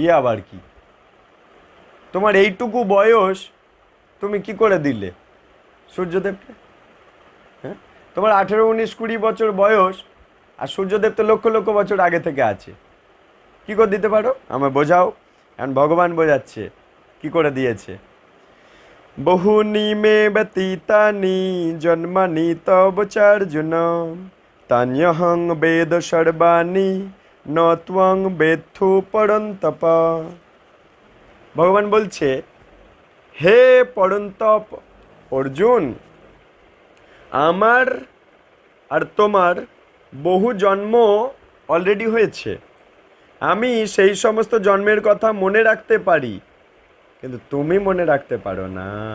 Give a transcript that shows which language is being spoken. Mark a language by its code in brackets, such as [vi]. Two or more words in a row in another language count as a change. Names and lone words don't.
[bn] আবার কি, তোমার এইটুকু বয়স তুমি কি করে দিলে সূর্যদেবকে? হ্যাঁ, তোমার 18, 19, 20 বছর বয়স, আর সূর্যদেব তো লক্ষ লক্ষ বছর আগে থেকে আছে। কি করে দিতে পারো? আমায় বোঝাও। এখন ভগবান বোঝাচ্ছে কি করে দিয়েছে। [sa] बहुनि मे व्यतीतानि जन्मानि तव चार्जुन, तान्यहं वेद सर्वाणि न त्वं वेत्थु परन्तप। [bn] ভগবান বলছে, হে পরন্তপ অর্জুন, আমার আর তোমার বহু জন্ম অলরেডি হয়েছে। আমি সেই সমস্ত জন্মের কথা মনে রাখতে পারি, কিন্তু তুমি মনে রাখতে পারো না।